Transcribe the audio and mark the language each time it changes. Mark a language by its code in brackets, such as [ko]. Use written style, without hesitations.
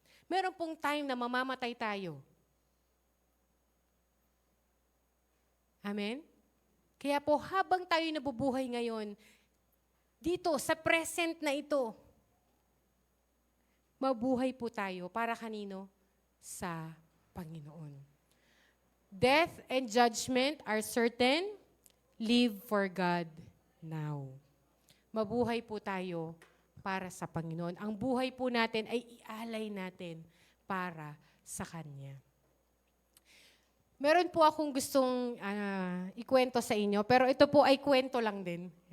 [tl] Meron pong time na mamamatay tayo. Amen? Kaya po, habang tayo nabubuhay ngayon, dito, sa present na ito, mabuhay po tayo para kanino? Sa Panginoon. [en] Death and judgment are certain. Live for God now. [tl] Mabuhay po tayo para sa Panginoon. Ang buhay po natin ay ialay natin para sa Kanya. Meron po akong gustong ikwento sa inyo, pero ito po ay kwento lang din.